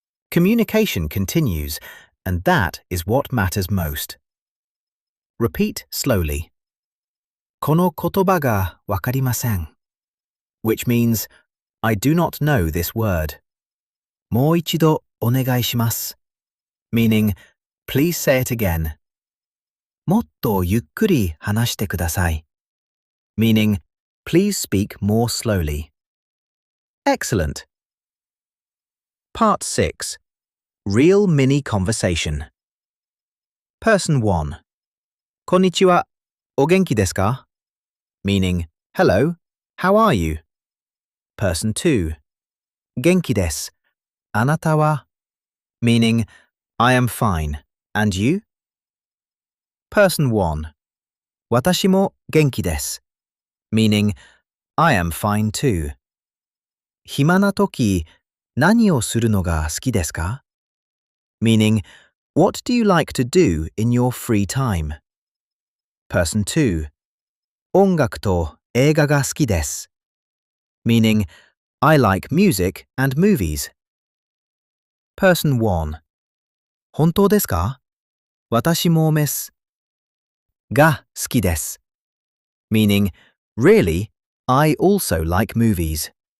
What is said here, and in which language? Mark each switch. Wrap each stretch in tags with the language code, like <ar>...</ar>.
<en>Communication continues, and that is what matters most. Repeat slowly.</en> <ja>この言葉がわかりません</ja> <en>which means, I do not know this word.</en> <ja>もう一度お願いします</ja> <en>meaning, please say it again.</en> <ja>もっとゆっくり話してください</ja> <en>meaning, please speak more slowly. Excellent. Part 6. Real mini conversation. Person 1.</en> <ja>こんにちは。お元気ですか?</ja> <en>Meaning, hello, how are you? Person 2.</en> <ja>元気です。あなたは?</ja> <en>Meaning, I am fine. And you? Person 1.</en> <ja>私も元気です。</ja> <en>Meaning, I am fine too.</en> <ja>暇な時、何をするのが好きですか?</ja> <en>Meaning, what do you like to do in your free time? Person 2.</en> <ja>音楽と映画が好きです。</ja> <en>Meaning, I like music and movies. Person 1.</en> <ja>本当ですか?私もです。が好きです。</ja> <en>Meaning, really, I also like movies.</en>